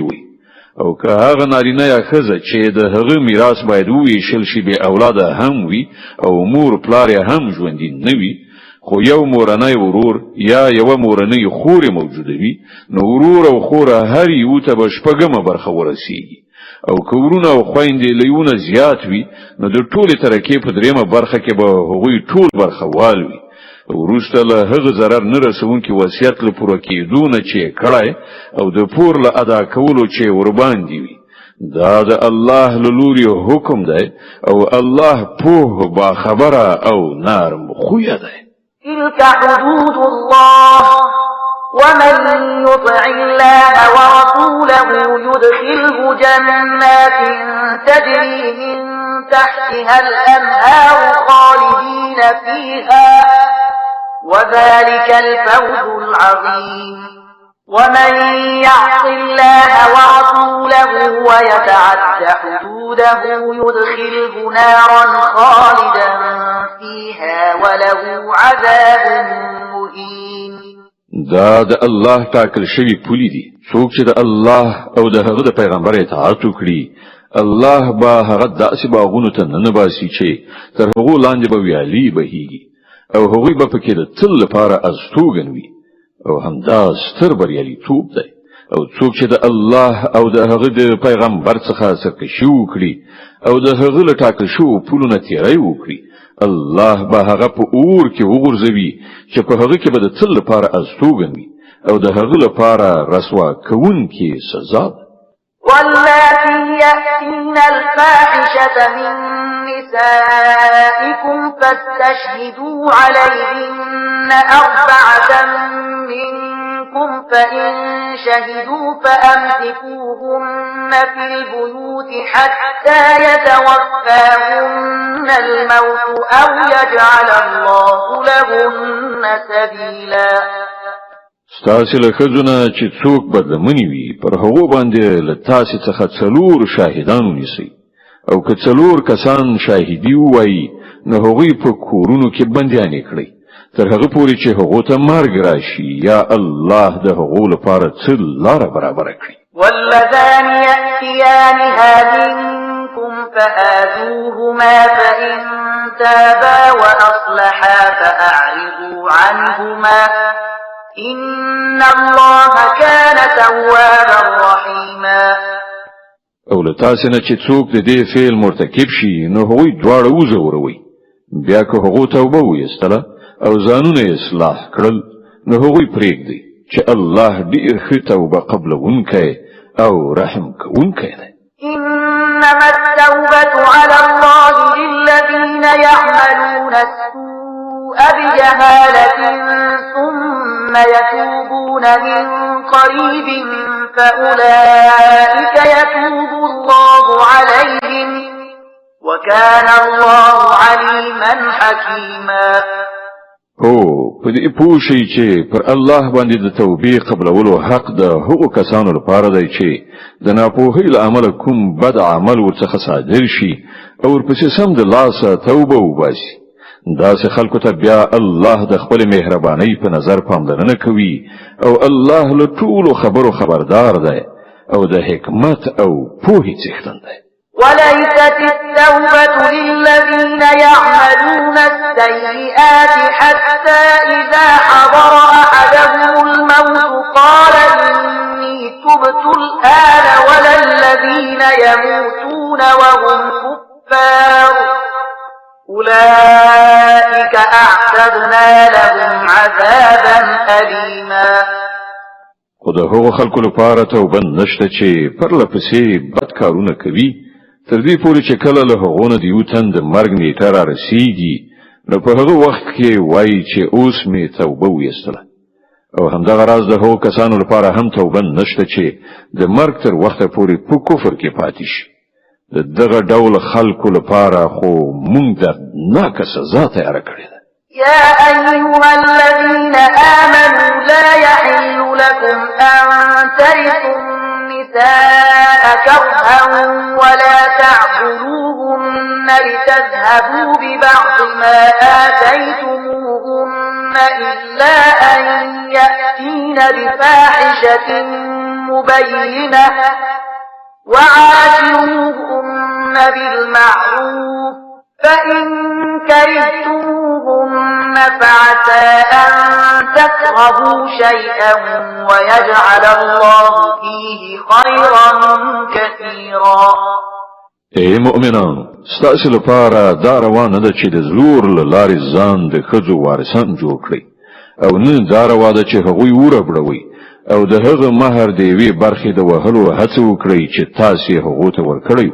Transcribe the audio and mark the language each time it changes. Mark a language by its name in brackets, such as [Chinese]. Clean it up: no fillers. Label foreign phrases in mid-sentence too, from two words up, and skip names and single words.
[Pashto] وي او که هغه نارینه یا ښځه چې د هغه میراث باید وویشل شي به اولاده هم وي او مور پلار هم ژوندي نه وي خو یو مورنۍ ورور یا یو مورنۍ خور موجوده وي نو ورور او خور هر یو ته به شپږمه برخه ورسیږي او که ورونه او خویندې له یونه زیات وي نو د ټولې ترکې په دریمه برخه کې به هغوی ټول برخه وال وي. وروسته له هغه ضرر نه رسونکي وصیت له پوره کېدو نه چې کړی او د پور له ادا کولو چې ورباندې وي دا د الله له لوري حکم دی او الله پوه باخبره او نرم خویه دی. [Arabic] تلك حدود الله ومن يطع الله ورسوله يدخله جنات تجري من تحتها الأنهار خالدين فيها وذلك الفوز العظيم. ومن يعص الله ورسوله ويتعد حدوده يدخله نارا خالدا فيها وله عذاب مهين. [Pashto] دا د الله ټاکل شوی پولی دي. څوک چې د الله او د هغه د پیغمبر اطاعت وکړي الله به هغه داسې باغونو ته نه باسي چې تر هغه لاندې به ویالي بهيږي او هغوی به پکې د تل لپاره استوګن وي او همدا ستر بریالیتوب دی. او څوک چې د الله او د هغه د پیغمبر څخه سرکشي وکړي او د هغه له ټاکل شوو پولو نه تیری وکړي الله به هغه په اور کې وغورځوي چې په هغه کې به د تل لپاره استوګن وي او د هغه لپاره رسوا کوونکې سزا ده. [Arabic] واللاتي يأتين الفاحشة من نسائكم فاستشهدوا عليهن 4 منكم فإن شهدوا فأمسكوهن في البيوت حتى يتوفاهن الموت أو يجعل الله لهن سبيلا. [Pashto] ستاسو له ښځونه چې څوک بدلمنی وي پر هغو باندې له تاسو څخه څلور شاهدان ونیسئ او که څلور کسان شاهدي ووایي نو هغوی په کورونو کې بندیانې کړئ تر هغه پورې چې هغو ته مرګ راشي یا الله د هغو لپاره څه لاره برابره کړي. [Arabic] واللذان يأتيانها منكم فآذوهما فإن تابا وأصلحا فأعرضوا عنهما إن الله كان توابا رحيما. [Pashto] او له تاسو نه چې څوک د دې فعل مرتکب شي نو هغوی دواړه وزوروي بیا که هغه توبه ویستله او ځانونه اصلاح کړل نو هغوی پرېږدي چې الله ډېر ښه توبه قبلونکی او رحم کوونکی دی. [Arabic] إنما التوبة على الله للذين يعملون السوء بجهالة ثم يتوبون من قريب فأولئك يتوب الله عليهم وكان الله عليما حكيما. [Pashto] په دې پوه شئ چې پر الله باندې د توبې قبلولو حق د هغو کسانو لپاره دی چې د ناپوهۍ له امله کوم بد عمل ورڅخه صادر شي او ورپسې سم د لاسه توبه وباسي. داسې خلکو ته بیا الله د خپل مهربانۍ په نظر پاملرنه کوي او الله له ټولو خبرو خبردار دی او د حکمت او پوهې څښتن دی. [Arabic] وليست التوبة للذين يعملون السيئات حتى إذا حضر أحدهم الموت قال إني تبت الآن ولا الذين يموتون وهم كفار أولئك أعتدنا لهم عذابا أليما. [Pashto] خدا هو خلق لپاره توبه نشته چې پر لپسې بد کارونه کوي تر دې پورې چې کله له هغونه د یو تن د مرګ نیټه را رسیږي نو په هغه وخت کې وایي چې اوس مې توبه ویستله. او همدغه راز د هغو کسانو لپاره هم توبه نشته چې د مرګ تر وخته پورې په کفر کې پاتې شي. د دغه ډول خلکو لپاره خو مونږ دردناکه سزا تیاره کړې ده. [Arabic] يا أيها الذين آمنوا لا يحل لكم أن ترثوا النساء كرها ولا تعبدوهن لتذهبوا ببعض ما آتيتموهن إلا أن يأتين بفاحشة مبينة وعاشروهن بالمعروف فإن كرهتموهن فعسى أن تكرهوا شيئا ويجعل الله فيه خيرا كثيرا. [Pashto] اے مؤمنانو ستاسو لپاره دا روانه ده چې د زور له لارې ځان د ښځو وارثان جوړ کړئ او نه دا روانه ده چې هغوی وربړوي او د هغه مهر د یوې برخې د وهلو هڅه وکړئ چې تاسو یې هغو ته ورکړئ.